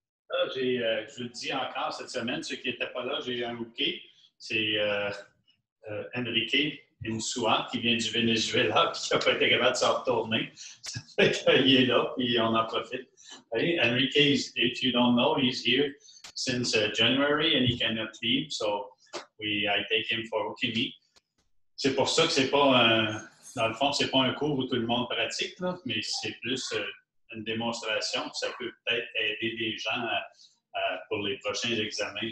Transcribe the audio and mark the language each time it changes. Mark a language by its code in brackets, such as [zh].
[fr] Là, je le dis encore cette semaine, ceux qui n'étaient pas là, j'ai eu un rookie. C'est Enrique Insua qui vient du Venezuela et qui n'a pas été capable de s'en retourner. Ça fait qu'il est là et on en profite. [en] Hey, Enrique, if you don't know, he's here since January and he cannot leave. So I take him for rookie meet. [fr] C'est pour ça que c'est pas dans le fond, c'est pas un cours où tout le monde pratique, là, mais c'est plus une démonstration. Ça peut peut-être aider des gens pour les prochains examens.